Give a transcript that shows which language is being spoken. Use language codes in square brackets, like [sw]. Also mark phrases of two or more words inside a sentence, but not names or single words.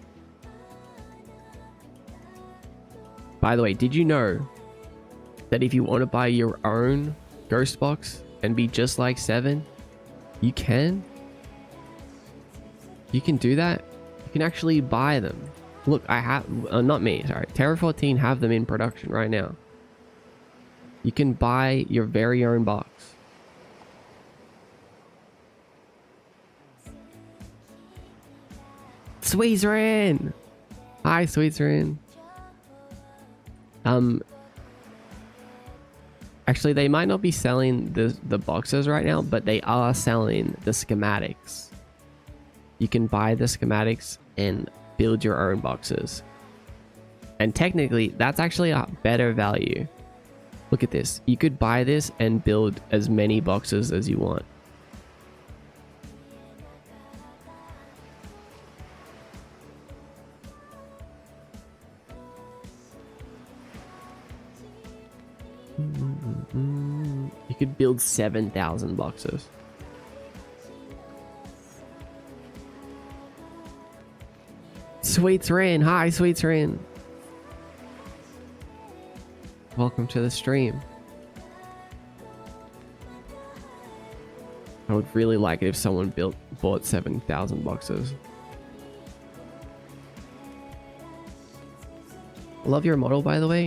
[en] By the way, did you know that if you want to buy your own ghost box and be just like 7, you can? You can do that? You can actually buy them. Look, I have... not me, sorry. Terra 14 have them in production right now. You can buy your very own box. Sweetrin! Hi, Sweetrin. Actually, they might not be selling the boxes right now, but they are selling the schematics. You can buy the schematics and build your own boxes. And technically, that's actually a better value. Look at this. You could buy this and build as many boxes as you want. You could build 7,000 boxes. Sweetrin, hi Sweetrin. Welcome to the stream. I would really like it if someone bought 7,000 boxes. Love your model, by the way.